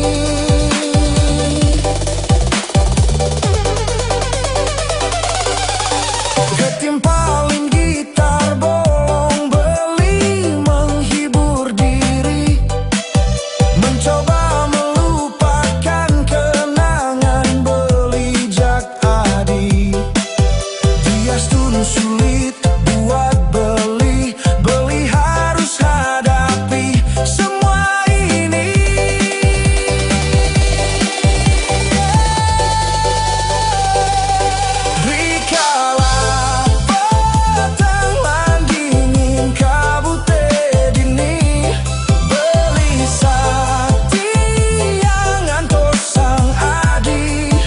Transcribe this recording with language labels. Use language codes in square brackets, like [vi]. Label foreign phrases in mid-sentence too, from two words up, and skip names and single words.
[id] Ketimpaling gitar bolong beli menghibur diri, mencoba melupakan kenangan [ban] beli jak adi. [id] Diastun sulit buat beli, beli harus hadapi semua ini. [ban] Rikala peteng lan dingin kabut dini, beli satia ngantos sang adi.